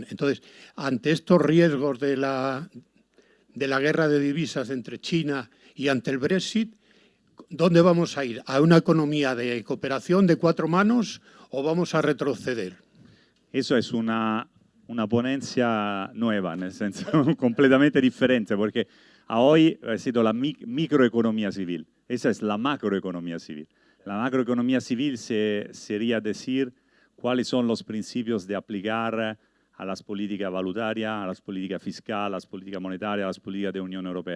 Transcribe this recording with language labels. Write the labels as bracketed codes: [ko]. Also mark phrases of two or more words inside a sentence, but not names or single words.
[es] Entonces, ante estos riesgos de la guerra de divisas entre China y ante el Brexit, ¿dónde vamos a ir? ¿A una economía de cooperación de cuatro manos o vamos a retroceder? Eso es una ponencia nueva, [it] nel senso [es] completamente diferente, porque hoy ha sido la microeconomía civil. Esa es la macroeconomía civil. La macroeconomía civil sería decir cuáles son los principios de aplicar a las políticas valutarias, a las políticas fiscales, a las políticas monetarias, a las políticas de la Unión Europea.